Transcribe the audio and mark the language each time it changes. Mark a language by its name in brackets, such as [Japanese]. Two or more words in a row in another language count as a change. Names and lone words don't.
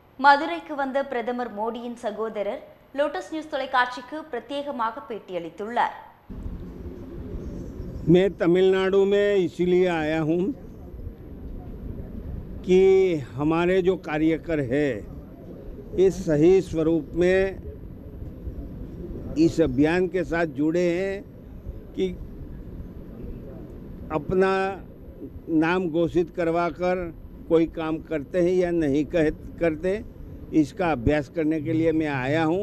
[Tamil] மதுரைக்கு வந்த பிரதமர் மோடியின் சகோதரர் லோட்டஸ் நியூஸ் தொலைக்காட்சிக்கு பிரத்யேகமாக பேட்டியளித்துள்ளார். [Hindi] मैं तमिलनाडु में इसीलिए आया हूँ कि हमारे जो कार्यकर है इस सही स्वरूप में इस अभियान के साथ जुड़े हैं कि अपना नाम घोषित करवाकर कोई काम करते हैं या नहीं करते, इसका अभ्यास करने के लिए मैं आया हूँ।